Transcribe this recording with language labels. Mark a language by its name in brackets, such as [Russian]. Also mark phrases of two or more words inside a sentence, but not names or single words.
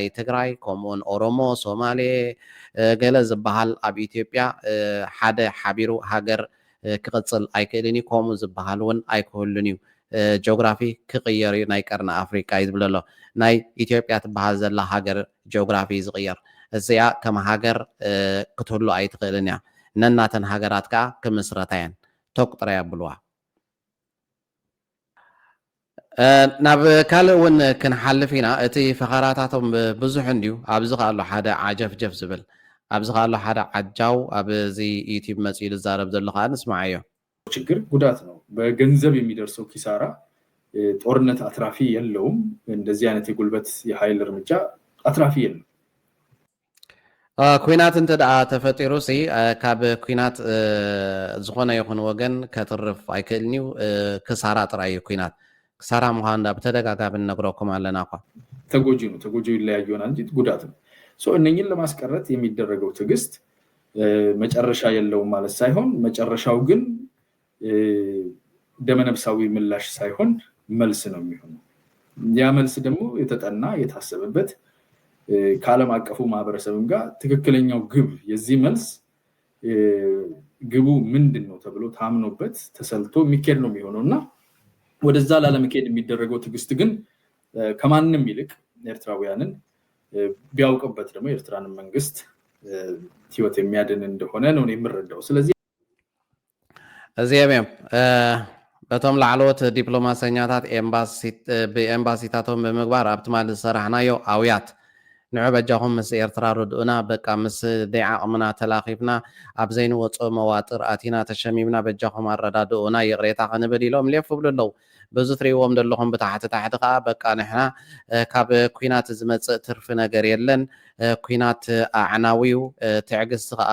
[Tigrinya] ትግራይ ከምኡውን ኦሮሞ ሶማሌ ገለ ዝበሃል ኣብ ኢትዮጵያ ሓደ ሓቢሩ ሃገር ክቕፅል ኣይክእልን እዩ ከምኡ ዝበሃል እውን ኣይክህሉን እዩ ጂኦግራፊ ክቕየር እዩ ናይ ቀርኒ ኣፍሪካ እዩ ዝብል ኣሎ ናይ ኢትዮጵያ ትበሃል ዘላ ሃገር ጂኦግራፊ ዝቕየር እዚኣ ከም ሃገር ክትህሉ ኣይትኽእልን እያ ነናተን ሃገራት ከዓ ክምስረታ እየን ተቁጥረ የብልዋ ናብ ካልእ እውን ክንሓልፍ ኢና እቲ ፈኸራታቶም ብዙሕ እንድዩ ኣብዚ ከዓ ኣሎ ሓደ ዓጀፍጀፍ ዝብል ኣብዚ ከዓ ኣሎ ሓደ ዓጃው ኣብዚ ዩቲዩብ መፅኡ ዝዛረብ ዘሎ ከዓ ንስማዕ እዮ [Amharic] ችግር ጉዳት ነው በገንዘብ የሚደርሰው ኪሳራ ጦርነት አትራፊ የለውም እንደዚህ አይነት የጉልበት የኃይል እርምጃ አትራፊ የለም [Tigrinya] ኩናት እንተ ደኣ ተፈጢሩ ሲ ካብ ኩናት ዝኾነ ይኹን ወገን ከትርፍ ኣይክእልን እዩ ክሳራ ጥራይ እዩ ኩናት ክሳራ ምዃኑ ብተደጋጋሚ ነግረኩም ኣለና እኳ [Amharic] ተጎጂው ይለያይ ይሆናል እንጂ ጉዳት ነው እነኝን ለማስቀረት የሚደረገው ትዕግስት መጨረሻ የለውም ማለት ሳይሆን መጨረሻው ግን ደመነፍሳዊ ምላሽ ሳይሆን መልስ ነው የሚሆነው ያ መልስ ደግሞ የተጠና የታሰበበት ከዓለም አቀፉ ማህበረሰብም ጋር ትክክለኛው ግብ የዚህ መልስ ግቡ ምንድነው ተብሎ ታምኖበት ተሰልቶ የሚከድ ነው የሚሆነውና ወደዛ ላለመከድ የሚደረገው ትዕግስት ግን ከማንንም ይልቅ ኤርትራውያንን ቢያውቅበት ደግሞ ኤርትራን መንግስት ህይወት የሚያድን እንደሆነ ነው የምረዳው ስለዚህ [Tigrinya] እዚያም በቶም ላዕለዎት ዲፕሎማሰኛታት ብኤምባሲታቶም ብምግባር ኣብቲ ማለት ዝሰራሕናዮ ኣውያት ንዕበጃኹም ምስ ኤርትራ ርድኡና በቃ ምስ ደይዓቕምና ተላኺፍና ኣብ ዘይንወፆ መዋጥር ኣቲና ተሸሚምና በጃኹም ኣረዳድኡና ይቕሬታ ክንብል ኢሎም ሌፍ ብሉ ኣለዉ በዚ ትሪእዎም ዘለኹም ብታሕቲ ታሕቲ ከዓ በቃ ንሕና ካብ ኩናት ዝመፅእ ትርፊ ነገር የለን ኩናት ኣዕናዊው ትዕግስቲ ከዓ